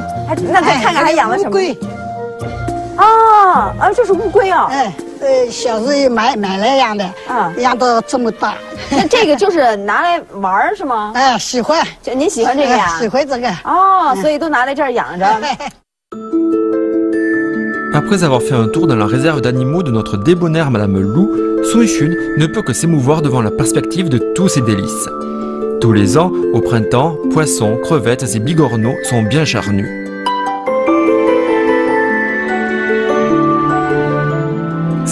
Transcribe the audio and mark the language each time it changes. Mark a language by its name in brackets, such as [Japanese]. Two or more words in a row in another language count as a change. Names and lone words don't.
[Chinese] 那再看看还养了什么？乌龟。这是乌龟啊。小时候买来养的，养到这么大。那这个就是拿来玩是吗？喜欢。您喜欢这个呀？喜欢这个。所以都拿来这儿养着。 [French] Après avoir fait un tour dans la réserve d'animaux de notre débonnaire Madame Lou, Sun Xun ne peut que s'émouvoir devant la perspective de tous ces délices. Tous les ans, au printemps, poissons, crevettes et bigorneaux sont bien charnus.